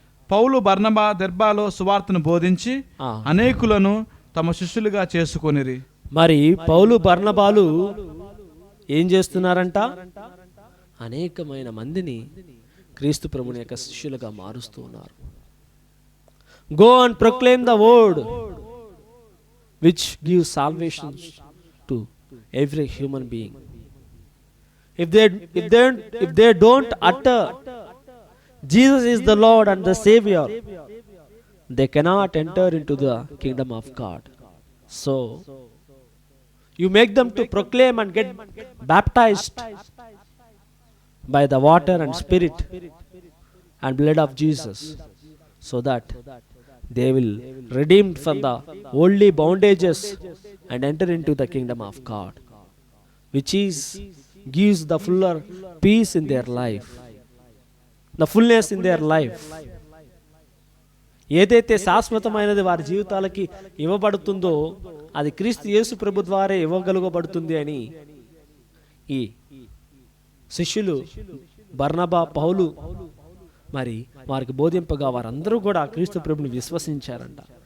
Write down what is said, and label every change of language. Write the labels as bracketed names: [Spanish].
[Telugu] పౌలు బర్నబా దెర్బాలో సువార్తను బోధించి అనేకులను తమ శిష్యులుగా చేసుకొనిరి. మరి పౌలు బర్నబాలు ఏం చేస్తున్నారంట? అనేకమైన మందిని క్రీస్తు ప్రభుని యొక్క శిష్యులుగా మారుస్తూ ఉన్నారు. [English] Go and proclaim the word which gives salvation to every human being. If they don't utter Jesus is the Lord and the Savior, they cannot enter into the kingdom of God. So you make them to proclaim and get baptized by the water and spirit and blood of Jesus, so that they will redeemed from the worldly bondages and enter into the kingdom of God, which gives the fuller peace in their life, the fullness in their life. [Telugu] ఏదైతే శాశ్వతమైనది వారి జీవితాలకి ఇవ్వబడుతుందో అది క్రీస్తు యేసు ప్రభు ద్వారా ఇవ్వగలుగబడుతుంది అని ఈ శిష్యులు బర్నబా పౌలు మరి వారికి బోధింపగా వారందరూ కూడా క్రీస్తు ప్రభుని విశ్వసించారంట.